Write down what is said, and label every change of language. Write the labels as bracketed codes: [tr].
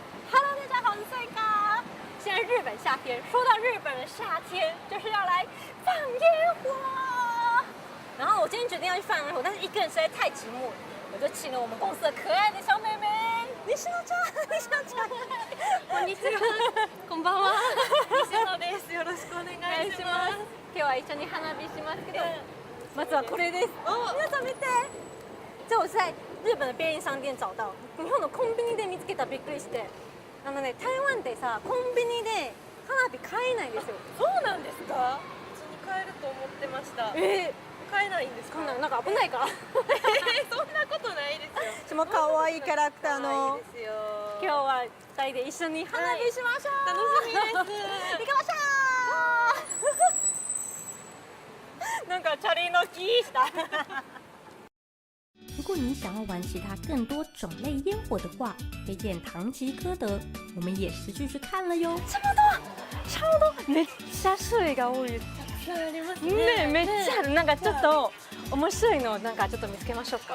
[zh] Hello， 大家好，我是穗哥。现在日本夏天，说到日本的夏天，就是要来放烟火。然后我今天决定要去放烟火，但是一个人实在太寂寞了，我就请了我们公司的可爱的小妹妹西野ちゃん、西野ちゃん。 [ja] こんにちは。こんばんは。西野です。よろしくお願いします。今日は一緒に花火しますけど、まずはこれです。皆さん見て。 [zh] 这我是在日本的便利商店找到。 [ja] 日本のコンビニで見つけた。びっくりして。台湾ってさ、コンビニで花火買えないんですよ。そうなんですか？普通に買えると思ってました。買えないんですか？なんか危ないから。そんなことないですよ。も可愛いキャラクターの。いいですよ。今日は2人で一緒に花火しましょう。楽しみです。行きましょう。なんかチャリのキーした。 [zh] 如果你想要玩其他更多种类烟火的话，推荐唐吉诃德，我们也实际去看了哟。 [ja] ちょうどめっちゃ種類が多いです。ね、めっちゃある。なんかちょっと面白いのなんかちょっと見つけましょうか。